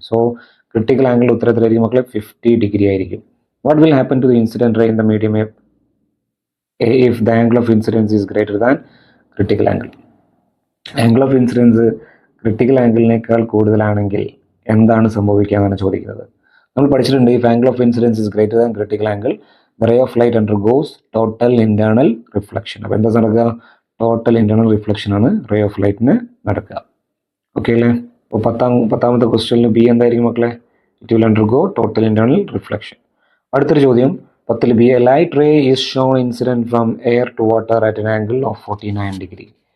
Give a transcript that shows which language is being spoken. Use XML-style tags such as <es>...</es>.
<ml>So critical angle ഉത്തരത്തിലായിരിക്കും മക്കളെ 50 degree ആയിരിക്കും.</ml> <en>What will happen to the incident ray in the medium A if the angle of incidence is greater than critical angle?</en> <ml>Angle of incidence critical ആംഗിളിനേക്കാൾ കൂടുതലാണെങ്കിൽ എന്താണ് സംഭവിക്കുക എന്നാണ് ചോദിക്കുന്നത്. നമ്മൾ പഠിച്ചിട്ടുണ്ട്</ml> <en>if angle of incidence is greater than critical angle the ray of light undergoes total internal reflection.</en> <ml>അപ്പോൾ എന്താ നടക്കുക? ടോട്ടൽ ഇന്റേണൽ റിഫ്ലക്ഷൻ ആണ് റേ ഓഫ് ലൈറ്റിന് നടക്കുക. ഓക്കെ അല്ലേ? അപ്പോൾ പത്താമത്തെ ക്വസ്റ്റ്യനിൽ ബി എന്തായിരിക്കും മക്കളെ?</ml> <en>It will undergo total internal reflection.</en> <ml>അടുത്തൊരു ചോദ്യം</ml> <en>10 B a light ray is shown incident from air to water at an angle of 49 degree.</en>